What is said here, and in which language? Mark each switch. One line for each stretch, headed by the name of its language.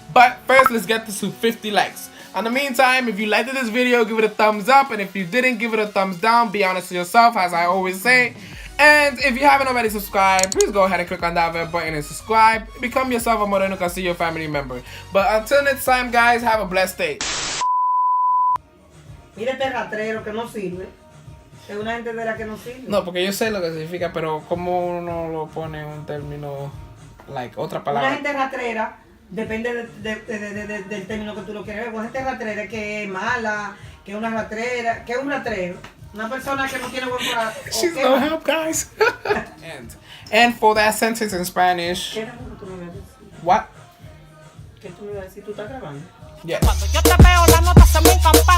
English: But first, let's get this to 50 likes. In the meantime, if you liked this video, give it a thumbs up. And if you didn't, give it a thumbs down. Be honest with yourself, as I always say. And if you haven't already subscribed, please go ahead and click on that red button and subscribe. Become yourself a Moreno Castillo family member. But until next time, guys, have a blessed day.
Spanish: Mira este rastrero que no sirve. Es una gente de la que no sirve. No, porque yo sé lo que significa, pero ¿cómo uno lo pone en un término, like, otra palabra? Una gente rastrera, depende del término que tú lo quieras ver. Una gente rastrera que es mala, que es una rastrera, que es un rastrero. Una persona que no tiene buen corazón.
English: She's no help, guys. and for that sentence in Spanish.
Spanish: ¿Qué era lo que tú me ibas a decir?
English: What?
Spanish: ¿Qué tú me ibas a decir? ¿Tú estás grabando?
English: Yeah.
Spanish: Cuando yo te veo, la nota se me